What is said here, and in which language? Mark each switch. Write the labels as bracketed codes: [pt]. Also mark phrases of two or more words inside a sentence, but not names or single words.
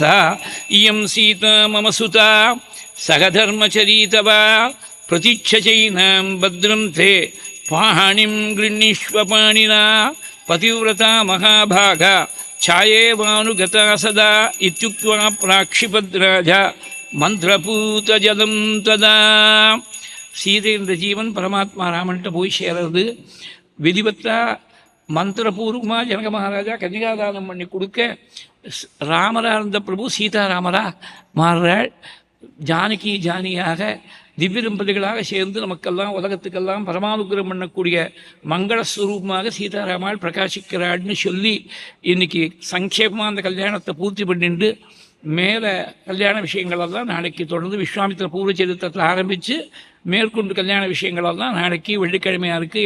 [sa] इयं सीता मम सुता सगधर्मचरीतवा प्रतीच्छचैनां भद्रं ते पाणिं गृह्णीष्व पाणिना पतिव्रता महाभागा छायेवानुगता सदा इत्युक्त्वा प्राक्षिपद्राज मन्त्रपूतजलं तदा [ta] சீதை என்ற ஜீவன் பரமாத்மா ராமன்ட்ட போய் சேரது விதிவத்தா மந்திரபூர்வமாக ஜனக மகாராஜா கன்னிகாதானம் பண்ணி கொடுக்க ராமரா இருந்த பிரபு சீதாராமரா மாறுறாள். ஜானகி ஜானியாக திவ்ய தம்பதிகளாக சேர்ந்து நமக்கெல்லாம் உலகத்துக்கெல்லாம் பரமானுகிரகம் பண்ணக்கூடிய மங்களஸ்வரூபமாக சீதாராமாள் பிரகாசிக்கிறாள்னு சொல்லி இன்னைக்கு சங்கேபமாக அந்த கல்யாணத்தை பூர்த்தி பண்ணிட்டு மேலே கல்யாண விஷயங்களெல்லாம் நாளைக்கு தொடர்ந்து விஸ்வாமித்திர பூர்வ சரித்திரத்தில் ஆரம்பித்து மேற்கொண்டு கல்யாண விஷயங்களெல்லாம் நாளைக்கு வெள்ளிக்கிழமையாக இருக்குது.